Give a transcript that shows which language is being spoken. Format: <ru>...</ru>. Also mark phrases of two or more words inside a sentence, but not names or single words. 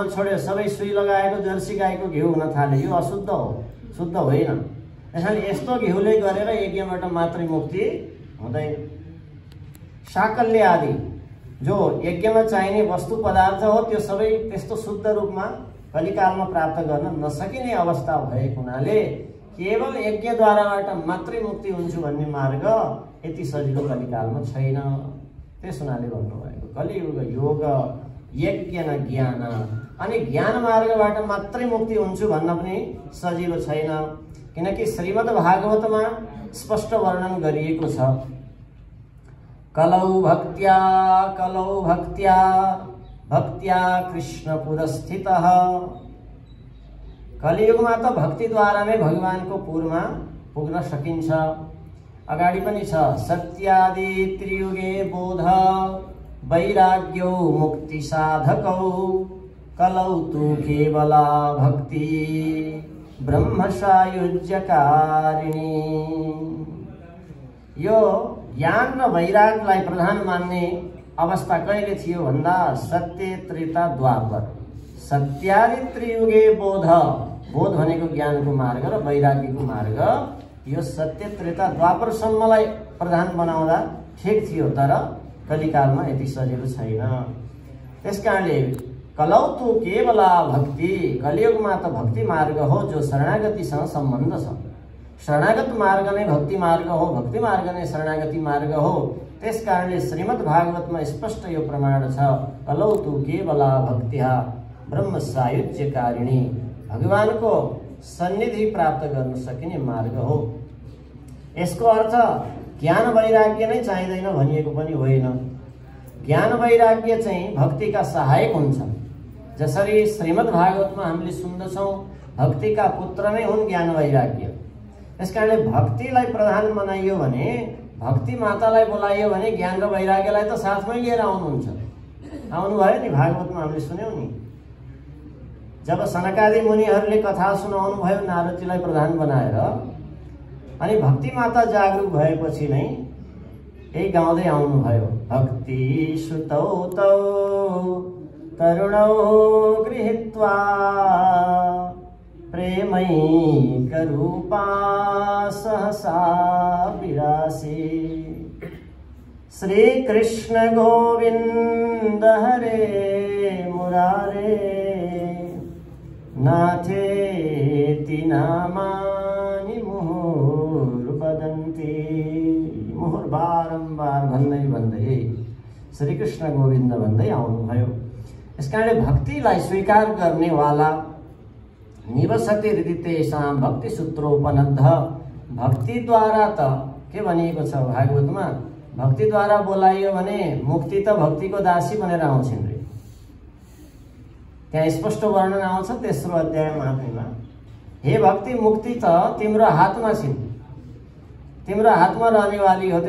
<ne>छोड्यो सबै सुई लगाएको जर्सी गाईको घिउ हुन थाल्यो यो अशुद्ध हो शुद्ध होइन त्यसैले यस्तो घिउले गरेर यज्ञबाट मात्रै मुक्ति हुँदैन साकल्य आदि जो यज्ञमा चाहिने वस्तु पदार्थ हो त्यो सबै त्यस्तो शुद्ध रूपमा कलिकालमा प्राप्त गर्न नसकिने अवस्था भएको हुनाले केवल यज्ञद्वाराबाट मात्रै मुक्ति हुन्छ भन्ने मार्ग यति सजिलो कलिकालमा छैन। त्यस हुनाले भन्नुभएको कलियुग योग यज्ञ न ज्ञान, अनि ज्ञान मार्गबाट मात्रै मुक्ति हुन्छ भन्न पनि सजिलो छैन। किनकि श्रीमद् भागवतमा स्पष्ट वर्णन गरिएको छ,</ne> <sa>कलौ भक्त्या भक्त्या कृष्ण पुरस्थितः।</sa> <ne>कलियुगमा त भक्तिद्वारा नै भगवानको पुरमा पुग्न सकिन्छ। अगाडि पनि छ,</ne> <sa>सत्यादि त्रियुगे बोध वैराग्यौ मुक्ति साधकौ कलौ तु केवला भक्ति ब्रह्म सायुज्यकारिणी।</sa> <ne>यो ज्ञान र वैरागलाई प्रधान मान्ने अवस्था कहिले थियो भन्दा सत्य त्रेता द्वापर।</ne> <sa>सत्यादि त्रियुगे बोध,</sa> <ne>बोध भनेको ज्ञानको मार्ग र वैराग्यको मार्ग, यो सत्य त्रेता द्वापरसम्मलाई प्रधान बनाउँदा ठिक थियो, तर कलिकालमा यति सजिलो छैन। त्यसकारणले</ne> <sa>कलौ तु केवला भक्ति,</sa> <ne>कलियुगमा त भक्ति मार्ग हो जो शरणागतिसँग सम्बन्ध छ। शरणागत मार्ग नै भक्ति मार्ग हो, भक्ति मार्ग नै शरणागति मार्ग हो। त्यसकारणले श्रीमद् भागवतमा स्पष्ट यो प्रमाण छ,</ne> <sa>कलौ तु केवला भक्त्या ब्रह्म सायुज्यकारिणी,</sa> <ne>भगवानको सन्निधि प्राप्त गर्न सकिने मार्ग हो। यसको अर्थ ज्ञान वैराग्य नै चाहिँदैन भनिएको पनि होइन। ज्ञान वैराग्य चाहिँ भक्तिका सहायक हुन्छ। जसरी श्रीमद् भागवतमा हामीले सुन्दछौँ, भक्तिका पुत्र नै हुन् ज्ञान वैराग्य। त्यसकारणले भक्तिलाई प्रधान बनाइयो भने, भक्ति मातालाई बोलाइयो भने ज्ञान र वैराग्यलाई त साथमै लिएर आउनुहुन्छ। आउनुभयो नि, भागवतमा हामीले सुन्यौँ नि, जब सनकादि मुनिहरूले कथा सुनाउनु भयो नारदजीलाई प्रधान बनाएर, अनि भक्ति माता जागरूक भएपछि नै यही गाउँदै आउनुभयो,</ne> <sa>भक्ति सुतौ तौ तरुणौ गृहीत्वा प्रेमैकरूपा सहसा विरासे। श्रीकृष्ण गोविन्द हरे मुरारे नाथेति नामानि मुहुर्वदन्ति।</sa> <ne>मुहुर बारम्बार भन्दै भन्दै श्रीकृष्ण गोविन्द भन्दै आउनुभयो। यसकारणले भक्तिलाई स्वीकार गर्नेवाला</ne> <sa>निवसति हृदि तेषां भक्ति सूत्रोपनद्ध।</sa> <ne>भक्तिद्वारा त के भनिएको छ भागवतमा, भक्तिद्वारा बोलाइयो भने मुक्ति त भक्तिको दासी बनेर आउँछन् रे। त्यहाँ स्पष्ट वर्णन आउँछ तेस्रो अध्यायमा आफैमा, हे भक्ति मुक्ति त तिम्रो हातमा छिन्, तिम्रो हातमा रहनेवाली हो।</ne>